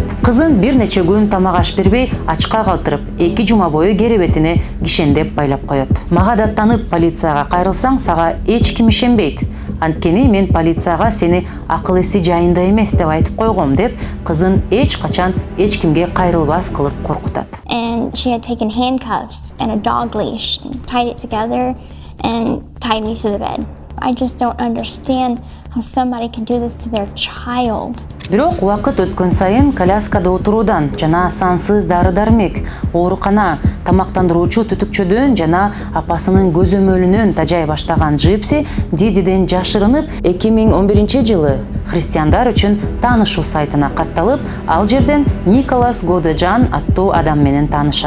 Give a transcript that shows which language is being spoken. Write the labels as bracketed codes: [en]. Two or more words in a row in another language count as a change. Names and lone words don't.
[ky] Кызын бир нече күн тамак аш бербей, ачка калтырып, 2 жума бою керебетине кишендеп байлап коет. Мага даттанып полицияга кайрылсаң, сага эч ким ишенбейт. Анткени мен полицияга сени акыл эси жайында эмес деп айтып койгом деп, кызын эч качан эч кимге кайрылбас кылып коркутат. [en] And she had taken handcuffs and a dog leash and tied it together and tied me to the bed. I just don't understand somebody could do this to their child. [ky] Бирок убакыт өткөн сайын коляскада отуруудан жана сансыз дары-дармек, оорукана, тамактандыруучу түтүкчөдөн жана апасынын көзөмөлүнөн тажай баштаган Джипси Дидиден жашырынып 2011-жылы христиандар үчүн таанышуу сайтына катталып, ал жерден Николас Годежан аттуу адам менен таанышат.